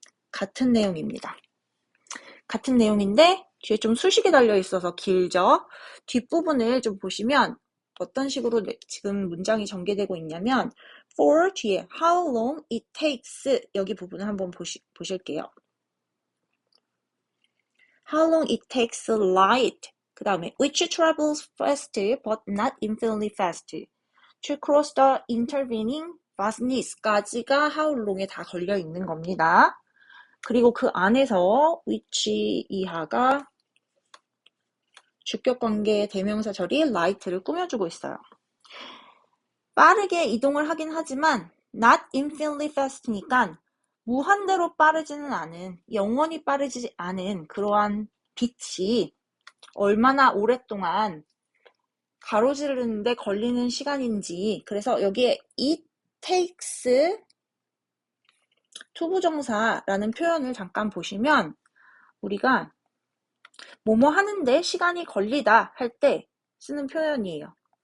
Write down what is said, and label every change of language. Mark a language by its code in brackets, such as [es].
[ko] 같은 내용입니다. 같은 내용인데 뒤에 좀 수식이 달려 있어서 길죠. 뒷부분을 좀 보시면 어떤 식으로 지금 문장이 전개되고 있냐면 for 뒤에 [en] how long it takes [ko] 여기 부분을 한번 보실게요. [en] How long it takes light [ko] 그 다음에 [en] which travels fast but not infinitely fast to cross the intervening vastness [ko] 까지가 [en] how long [ko] 에 다 걸려 있는 겁니다. 그리고 그 안에서 which 이하가 주격관계 대명사 절이 light를 꾸며주고 있어요. 빠르게 이동을 하긴 하지만 [en] not infinitely fast [ko] 니까 무한대로 빠르지는 않은, 영원히 빠르지 않은 그러한 빛이 얼마나 오랫동안 가로지르는데 걸리는 시간인지, 그래서 여기에 [en] it takes [ko] 투부정사라는 표현을 잠깐 보시면 우리가 뭐뭐 하는데 시간이 걸리다 할 때 쓰는 표현이에요.